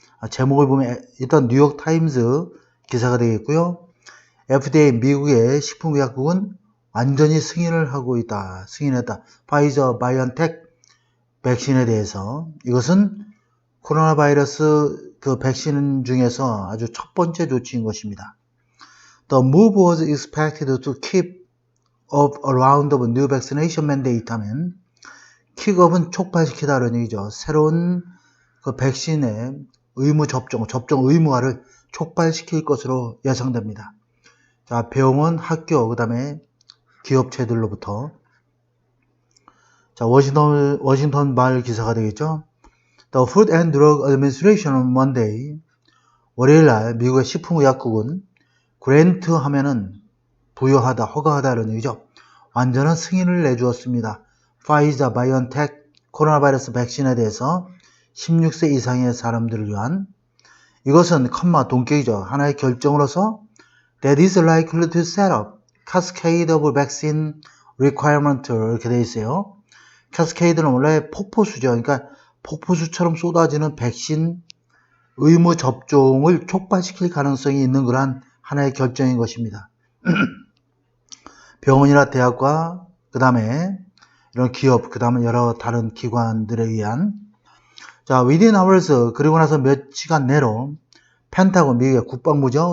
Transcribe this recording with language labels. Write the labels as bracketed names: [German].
[Korean] 제목을 보면 일단 뉴욕타임즈 기사가 되겠고요. FDA 미국의 식품의약국은 완전히 승인을 하고 있다. 승인했다. 파이저 바이언텍 백신에 대해서. 이것은 코로나 바이러스 백신 중에서 아주 첫 번째 조치인 것입니다. [English] The move was expected to kick off a round of new vaccination mandate [Korean] 하면 킥업은 촉발시키다는 얘기죠. 새로운 백신의 의무 접종 의무화를 촉발시킬 것으로 예상됩니다. 자, 병원, 학교, 그 다음에 기업체들로부터. 자, 워싱턴 말 기사가 되겠죠. [English] The Food and Drug Administration on Monday, [Korean] 월요일날 미국의 식품의약국은 그랜트 하면은 부여하다, 허가하다는 얘기죠. 완전한 승인을 내주었습니다. 파이자 바이언텍 코로나 바이러스 백신에 대해서 16세 이상의 사람들을 위한, 이것은 동격이죠. 하나의 결정으로서 [English] that is likely to set up cascade of vaccine requirement [Korean] 이렇게 되어 있어요. cascade는 원래 폭포수죠. 그러니까 폭포수처럼 쏟아지는 백신 의무 접종을 촉발시킬 가능성이 있는 그러한 하나의 결정인 것입니다. 병원이나 대학과 그 다음에 이런 기업, 그 다음에 여러 다른 기관들에 의한, 자, [English] within hours, [Korean] 그리고 나서 몇 시간 내로 펜타곤, 미국의 국방부죠.